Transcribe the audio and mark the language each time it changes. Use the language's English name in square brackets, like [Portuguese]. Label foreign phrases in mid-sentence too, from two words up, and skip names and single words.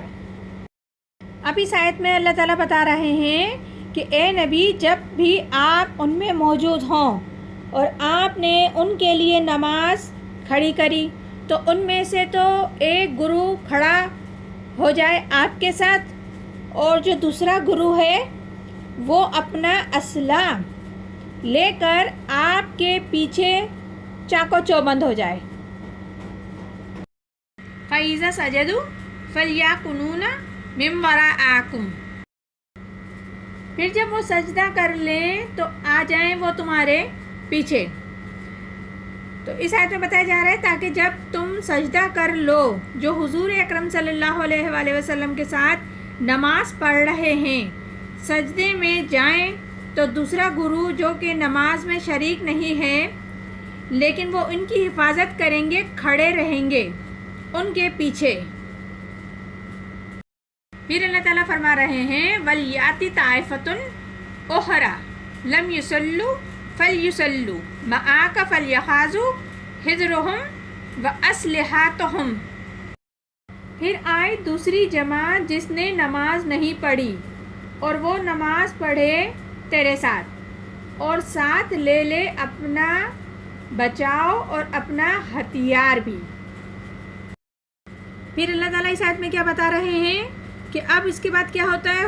[Urdu] اب اس آیت میں اللہ تعالیٰ بتا رہے ہیں کہ اے نبی، جب بھی آپ ان میں موجود ہوں اور آپ نے ان کے لیے نماز کھڑی کری تو ان میں سے تو ایک گروہ کھڑا ہو جائے آپ کے ساتھ، اور جو دوسرا گروہ ہے وہ اپنا اسلحہ لے کر آپ کے پیچھے چاق و چوبند ہو جائے. [Arabic] فإذا سجدوا فليكونوا من ورائكم. [Urdu] پھر جب وہ سجدہ کر لیں تو آ جائیں وہ تمہارے پیچھے. تو اس آیت میں بتایا جا رہا ہے تاکہ جب تم سجدہ کر لو، جو حضور اکرم [Arabic] صلى الله عليه وسلم [Urdu] کے ساتھ نماز پڑھ رہے ہیں، سجدے میں جائیں تو دوسرا گروہ جو کہ نماز میں شریک نہیں ہے لیکن وہ ان کی حفاظت کریں گے، کھڑے رہیں گے ان کے پیچھے. پھر اللہ تعالیٰ فرما رہے ہیں, [Arabic] ولتأت طائفة أخرى لم يصلوا فليصلوا معك وليأخذوا حذرهم وأسلحتهم. [Urdu] پھر آئے دوسری جماعت جس نے نماز نہیں پڑھی اور وہ نماز پڑھے تیرے ساتھ، اور ساتھ لے لے اپنا بچاؤ اور اپنا ہتھیار بھی. پھر اللہ تعالیٰ اس آیت میں کیا بتا رہے ہیں کہ اب اس کے بعد کیا ہوتا ہے.